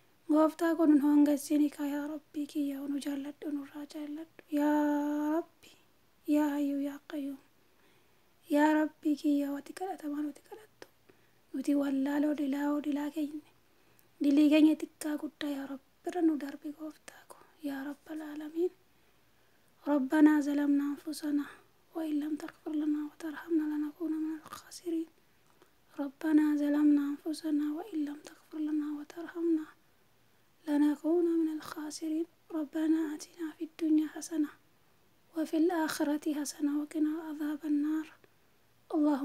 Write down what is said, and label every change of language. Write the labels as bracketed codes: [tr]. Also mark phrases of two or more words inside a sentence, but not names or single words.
[om] gooftaa kun nu hangassini ka yaa rabbii kiyya nu jaalladhu nurraa jaalladhu yaa rabbi [ar] يا حي يا قيوم [om] yaa rabbii kiyya wati kadhatamaa nuti kadhattu nuti wallaaloo dilaa keenya dilii keenya xiqqaa guddaa yaa rabbi bira nu darbi gooftaa ko [ar] يا رب العالمين ربنا ظلمنا أنفسنا وإن لم تغفر لنا وترحمنا لنكون من الخاسرين ربنا ظلمنا أنفسنا وإن لم تغفر لنا وترحمنا لنكون من الخاسرين ربنا آتنا في الدنيا حسنة وفي الآخرة حسنة وقنا عذاب النار اللهم